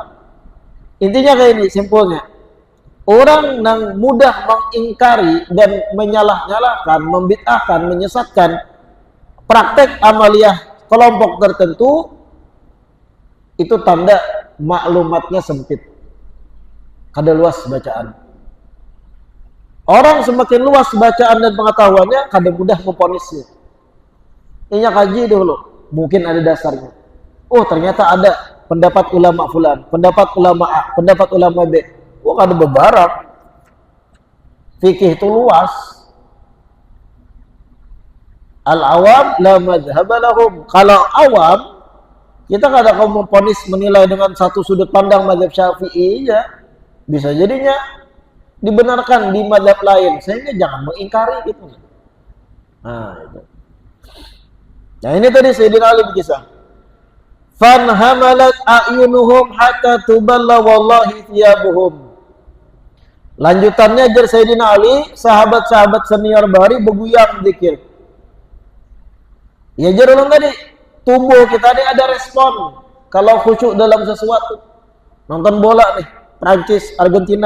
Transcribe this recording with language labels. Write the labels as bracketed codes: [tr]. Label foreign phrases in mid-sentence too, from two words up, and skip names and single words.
[id] Intinya kayak ini, simpulnya. Orang yang mudah mengingkari dan menyalah-nyalahkan, membid'ahkan, menyesatkan praktek amaliyah kelompok tertentu, itu tanda maklumatnya sempit. [bjn] Kada luas bacaan. [id] Orang semakin luas bacaan dan pengetahuannya, kada mudah memvonisnya. Ini kaji dulu, mungkin ada dasarnya. Oh ternyata ada pendapat ulama fulan, pendapat ulama A, pendapat ulama B. [bjn] Oh kada bebarap. Fikih itu luas. [ar] العوام لا مذهب لهم. [id] Kalau awam, kita kada kau memvonis menilai dengan satu sudut pandang mazhab Syafi'i ya. Bisa jadinya dibenarkan di mazhab lain, sehingga jangan mengingkari gitu. Nah, itu. Nah, ini tadi Sayyidina Ali berkisah. [ar] فانهملت أعينهم حتى تبل والله ثيابهم. [bjn] Lanjutannya jar Sayyidina Ali, sahabat-sahabat senior bari beguyang zikir. Ya jar ulang tadi, tubuh kita ini ada respon kalau khusyuk dalam sesuatu. [id] Nonton bola nih, Prancis, Argentina.